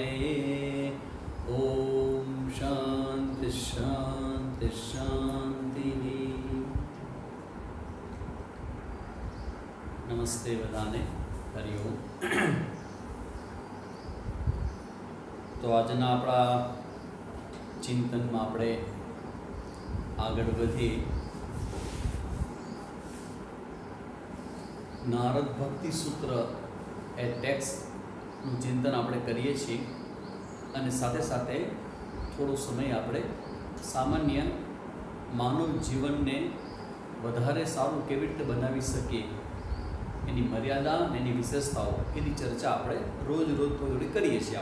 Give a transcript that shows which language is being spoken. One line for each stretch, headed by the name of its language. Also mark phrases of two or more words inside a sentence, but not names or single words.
Sanskrit: ॐ शान्ति शान्ति शान्तिः।
Gujarati: નમસ્તે બધાને, હરિઓમ। तो આજના આપણા ચિંતનમાં આપણે આગળ વધી નારદ ભક્તિ સૂત્ર એ ટેક્સ્ટનું ચિંતન આપણે કરીએ છીએ અને સાથે સાથે થોડો સમય આપણે સામાન્ય માનવ જીવનને વધારે સારું કેવી રીતે બનાવી શકીએ એની મર્યાદા અને એની વિશેષતાઓ એની ચર્ચા આપણે રોજ થોડી કરીએ છીએ.